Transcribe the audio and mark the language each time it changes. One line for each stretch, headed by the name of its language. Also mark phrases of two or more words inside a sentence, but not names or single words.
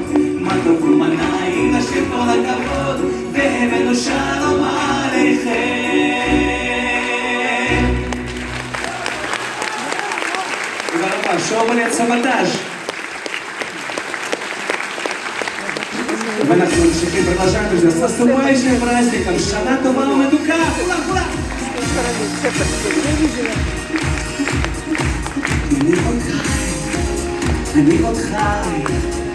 Hebrew: מה טוב ומה נעים לשיר כל הכבוד, והבאנו שלום עליכם. תודה רבה, שובלט סבתאז'. ואנחנו ממשיכים
Russian: продолжаем, друзья, с наступающим праздником,
Hebrew: שנה טובה ומתוקה, כולם, כולם. אני עוד חי,